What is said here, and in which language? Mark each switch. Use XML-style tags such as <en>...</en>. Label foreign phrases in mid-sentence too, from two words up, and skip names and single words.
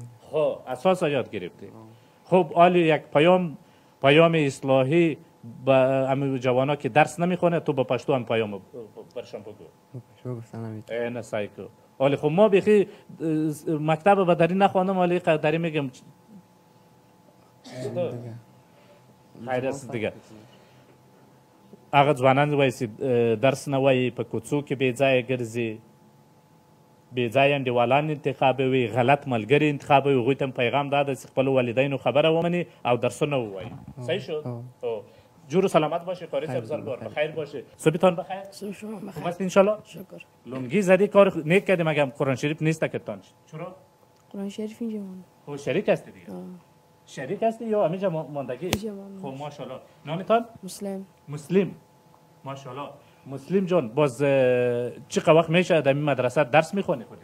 <fa>خب اساس یاد گرفتی خب عالی یک پیام اصلاحی با همه جوانا که درس نمیخونه تو با پشتو هم پیام برشان بگو پشتو گفتن نمیتون نه سایکو عالی خب ما بخی مکتب با دری نخوانم ولی دری میگم خیر است دیگه</fa> <ps>هغه ځوانان وایي چې درس نه وایي په کوڅو کې بې ځایه ګرځي بې ځایه انډیوالان انتخابوي غلط ملګري انتخابوي هغوی ته پیغام دا ده چې خپلو والدینو خبره ومني او درسونه ووایي</ps> <fa>صحیح شد جور و سلامت باشه قاری صاحب زرگار بخیر باشه صبحتان بخیر خوب است انشالله شکر لنگی زدی کار نیک کردی مگه قرآن شریف نیست که تان چرا قرآن شریف اینجا مونده خب شریک هستی دیگه شریک هستی یا همینجا ماندگی خب ماشاءالله نامتان مسلم ماشاءالله مسلم جان باز چقدر وقت میشه در این مدرسه درس میخونی خودت</fa>